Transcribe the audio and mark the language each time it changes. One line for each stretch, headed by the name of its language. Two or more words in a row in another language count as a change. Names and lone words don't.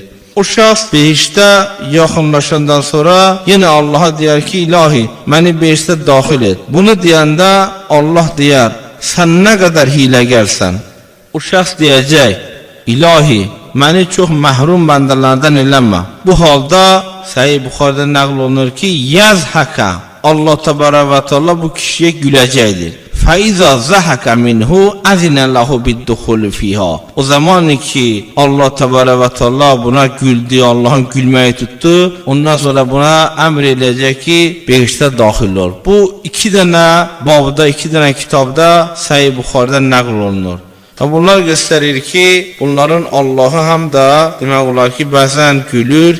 Azerbaijani: O şəxs behiştə yaxınlaşandan sonra yenə Allah'a deyər ki, ilahi, məni behiştə daxil et. Bunu deyəndə Allah deyər, sən nə qədər hiləgərsən? O şəxs deyəcək, ilahi, məni çox məhrum bəndələrdən eləmə. Bu halda Sahih Buxari'də nəql olunur ki, yazhaka.
Turkish: Allah
Arabic: تبارك وتعالى
Turkish: bu kişiye gülecektir.
Arabic: فإذا ضحك منه أذن له بالدخول فيها.
Turkish: O zaman ki Allah
Arabic: تبارك وتعالى
Turkish: buna güldü, Allah'ın gülmeyi tuttu. Ondan sonra buna emr edecek ki behişte dahil ol. Bu iki tane babda, iki tane kitapta Sahih Buxari'de nakl olunur. Bunlar gösterir ki bunların Allah'ı hem de demek olar ki bazen gülür.